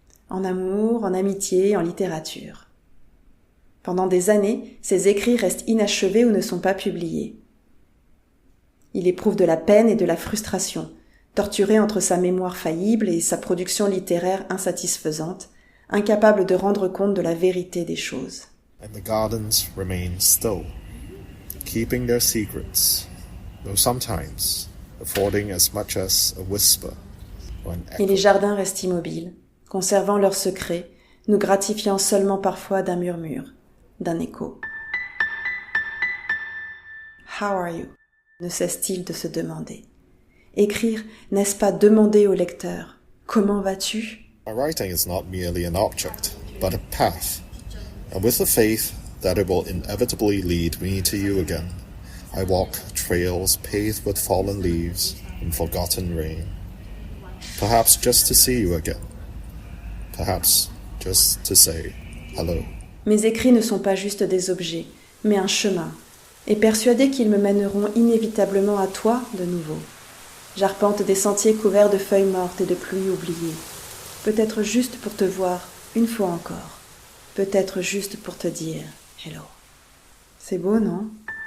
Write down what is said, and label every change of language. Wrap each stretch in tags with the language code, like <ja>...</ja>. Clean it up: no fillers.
<fr>En amour, en amitié, en littérature. Pendant des années, ses écrits restent inachevés ou ne sont pas publiés. Il éprouve de la peine et de la frustration, torturé entre sa mémoire faillible et sa production littéraire insatisfaisante, incapable de rendre compte de la vérité des choses.</fr> <en>And the gardens remain still, keeping their secrets, though sometimes affording as much as a whisper or an echo.</en> <fr>Et les jardins restent immobiles, conservant leurs secrets, nous gratifiant seulement parfois d'un murmure, d'un écho.</fr> <en>How are you?</en> <fr>Ne cesse-t-il de se demander. Écrire, n'est-ce pas demander au lecteur « Comment vas-tu » ?</fr> <en>My writing is not merely an object, but a path, and with the faith that it will inevitably lead me to you again, I walk trails paved with fallen leaves and forgotten rain. Perhaps just to see you again. Perhaps just to say hello.</en> <fr>Mes écrits ne sont pas juste des objets, mais un chemin, et persuadé qu'ils me mèneront inévitablement à toi de nouveau. J'arpente des sentiers couverts de feuilles mortes et de pluie oubliées. Peut-être juste pour te voir une fois encore. Peut-être juste pour te dire hello. C'est beau, non ?</fr>